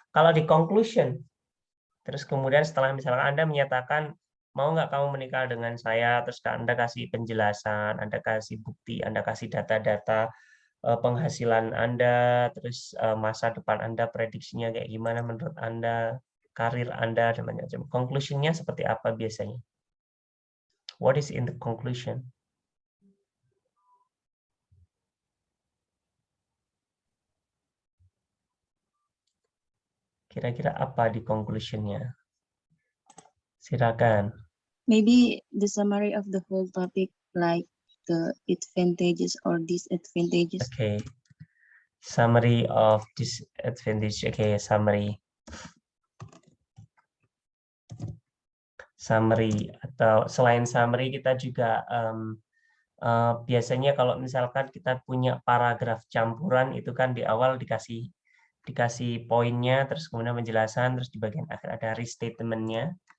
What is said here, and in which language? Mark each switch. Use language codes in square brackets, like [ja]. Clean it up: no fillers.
[id] Kalau di conclusion, terus kemudian setelah misalnya Anda menyatakan mau nggak kamu menikah dengan saya, terus Anda kasih penjelasan, Anda kasih bukti, Anda kasih data-data penghasilan Anda, terus masa depan Anda prediksinya kayak gimana menurut Anda, karir Anda dan macam-macam. Conclusion-nya seperti apa biasanya? [en] What is in the conclusion? [id] Kira-kira apa di conclusion-nya? Silakan. [en] Maybe the summary of the whole topic, like the advantages or disadvantages. Okay. Summary of disadvantage. Okay, summary. [id] Summary atau selain summary kita juga biasanya kalau misalkan kita punya paragraf campuran itu kan di awal dikasih poinnya, terus kemudian penjelasan, terus di bagian akhir ada restatement-nya.